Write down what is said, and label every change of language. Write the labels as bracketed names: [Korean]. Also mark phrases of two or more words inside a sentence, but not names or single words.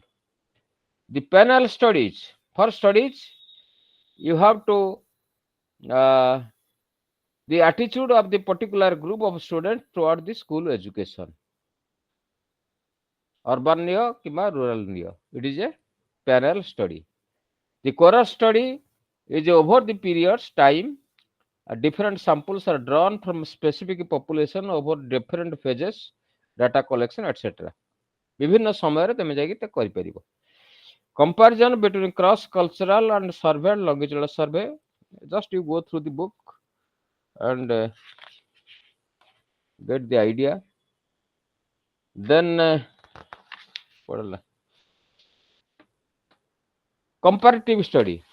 [English] The panel studies, for studies you have to uh, the attitude of the particular group of students toward the school education, [Odia] urban niyo kimba rural niyo, [English] it is a panel study. The cohort study is over the periods time. Different samples are drawn from specific population over different phases, data collection, etc. [Odia] ବିଭିନ୍ନ ସମୟରେ ତମେ ଯାଇକି ତା କରିପାରିବ. [English] Comparison between cross cultural and survey and longitudinal survey. Just you go through the book and get the idea. Then what else? Comparative study.